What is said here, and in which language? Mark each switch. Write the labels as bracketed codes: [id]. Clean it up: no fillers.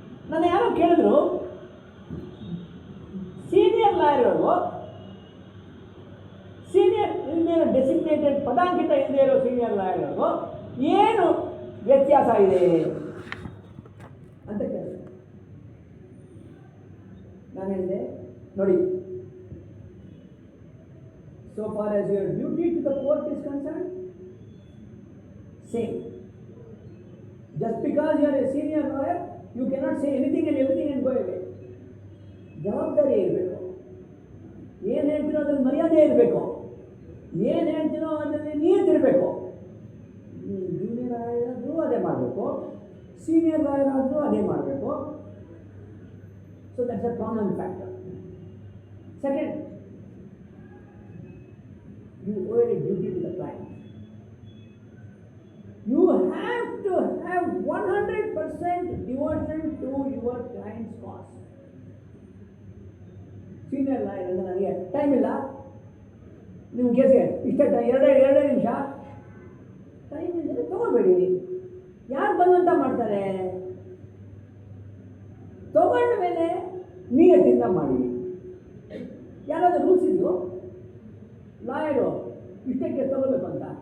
[kn] ನಾನು ಯಾರೋ ಕೇಳಿದ್ರು, ಸೀನಿಯರ್ ಲಾಯರ್ಗಳು ಸೀನಿಯರ್ ಇಲ್ಲದೇ ಡೆಸಿಗ್ನೇಟೆಡ್ ಪದಾಂಕಿತ ಇಲ್ಲದೆ ಇರೋ ಸೀನಿಯರ್ ಲಾಯರ್ಗಳು ಏನು ವ್ಯತ್ಯಾಸ ಇದೆ ಅಂತ ಕೇಳಿದೆ. ನಾನು ಹೇಳಿದೆ, ನೋಡಿ, [en] so far as your duty to the court is concerned, same. Just because you are a senior lawyer, you cannot say anything and everything and go away. [kn] ಜವಾಬ್ದಾರಿ ಇರಬೇಕು. ಏನು ಹೇಳ್ತೀನೋ ಅದ್ರಲ್ಲಿ ಮರ್ಯಾದೆ ಇರಬೇಕು. ಏನು ಹೇಳ್ತೀನೋ ಅದರಲ್ಲಿ ನಿಯತ್ತಿರಬೇಕು. ನೀವು ಜೂನಿಯರ್ ಆದರೂ ಅದೇ ಮಾಡಬೇಕು, ಸೀನಿಯರ್ ಲಾಯರ್ ಆದರೂ ಅದೇ ಮಾಡಬೇಕು. [en] So that's a common factor. Second, you owe a duty to the client. You have to have 100% devotion to your client's cause. [kn] Senior lawyer ಅಂದರೆ ನನಗೆ ಟೈಮ್ ಇಲ್ಲ, ನಿಮ್ಮ ಕೇಸ್ಗೆ ಇಷ್ಟೇ ಎರಡೇ ನಿಮಿಷ ಟೈಮ್ ಇದ್ದರೆ ತೊಗೊಳ್ಬೇಡಿ. ಯಾರು ಬಂದಂತ ಮಾಡ್ತಾರೆ? ತಗೊಂಡ ಮೇಲೆ ನಿಯತ್ತಿಂದ ಮಾಡಿ. ಯಾರಾದರೂ ರೂಲ್ಸ್ ಇದೆಯೋ ಲಾಯರು ಇಷ್ಟೇ ಕೇಸ್ ತೊಗೋಬೇಕು ಅಂತ?